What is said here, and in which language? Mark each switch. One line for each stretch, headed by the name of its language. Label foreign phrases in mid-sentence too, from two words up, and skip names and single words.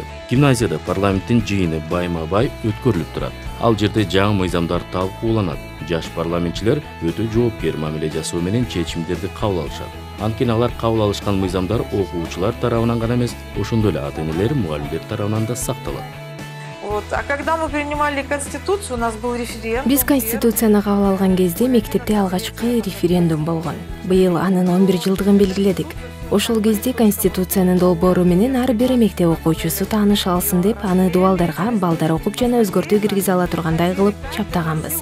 Kyrgyz: Гимназияда парламенттин жыйыны байма-бай өткөрүлүп турат. Ал жерде жаңы мыйзамдар талкууланат. Жаш парламентчилер өтө жоопкер мамиле жасоо менен чечимдерди кабыл алышат. Анткени алар кабыл алышкан мыйзамдар окуучулар тарабынан гана эмес, ошондой эле ата-энелер, мугалимдер тарабынан да сакталат.
Russian: А когда мы принимали Конституцию, у нас был референдум.
Kyrgyz: Биз Конституцияны кабыл алган кезде мектепте алгачкы референдум болгон. Быйыл анын 11 жылдыгын белгиледик. Ошол кезде Конституциянын долбоору менен ар бир мектеп окуучусу тааныша алсын деп, аны дубалдарга балдар окуп жана өзгөртүү киргизе ала тургандай кылып чаптаганбыз.